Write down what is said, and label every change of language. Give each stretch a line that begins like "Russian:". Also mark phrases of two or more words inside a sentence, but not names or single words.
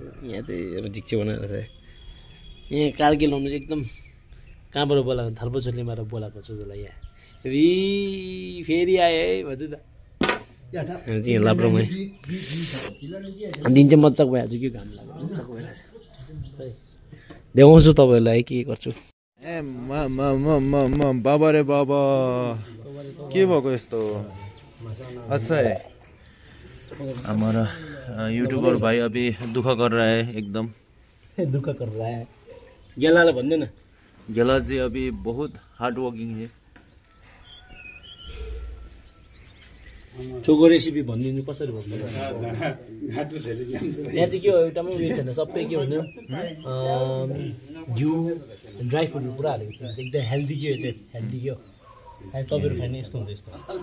Nepali: यहाँ चाहिँ अब झिक्चे बनाएर छ। यहाँ कारगिल आउनु चाहिँ एकदम कहाँबाट बोलाएको थाल्पोचोलीबाट बोलाएको छु जसलाई यहाँ फेरि आयो है भन्छु त। हामी चाहिँ यहाँ लाभ्राङमै दिन चाहिँ मजाक भइहाल्छु कि घाम लाग्यो मजाक भइरहेको छ। देखाउँछु तपाईँहरूलाई के गर्छु। ए बाबा रे बाबा के भएको यस्तो।
Hindi: अच्छा है हमारा यूट्यूबर भाई अभी दुख कर रहा है एकदम। दुख कर रहा है
Nepali: गेलाले भन्दै न।
Hindi: गेला जी अभी बहुत
English: hard working
Hindi: है।
Nepali: चोको रेसिपी भनिदिनु कसरी भन्नु। यहाँ चाहिँ के हो एउटामै उयो छैन सबै के भन्यो घिउ ड्राई फ्रुटहरू पुरा हालेको छ। एकदम हेल्दी के चाहिँ हेल्दी के हो तपाईँहरू खाने यस्तो हुन्छ यस्तो।